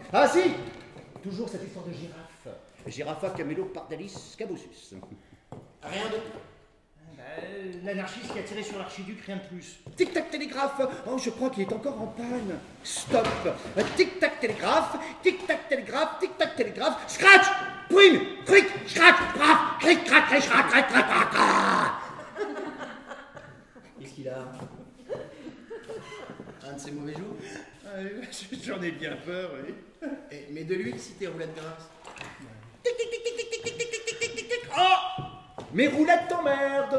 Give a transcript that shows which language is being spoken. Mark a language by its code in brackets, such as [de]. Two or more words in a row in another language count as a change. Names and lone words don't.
[fr] Ah si, toujours cette histoire de girafe. Giraffa Camello Pardalis Cabossus. Rien de... L'anarchiste qui a tiré sur l'archiduc, rien de plus. Tic-tac télégraphe. Oh, je crois qu'il est encore en panne. Stop. Tic-tac télégraphe. Tic-tac télégraphe. Tic-tac télégraphe. Scratch. Prime. Cric. Scratch. Braf. Cric. Crac. Cric. Crac. Cric. Crac. Crac. Crac. Qu'est-ce qu'il a? Un de ses mauvais jours? J'en ai bien peur, oui. Mais de l'huile si t'es roulette grasse. Tic tic tic tic tic tic tic tic tic tic tic. Oh. Mes roulettes t'emmerdent.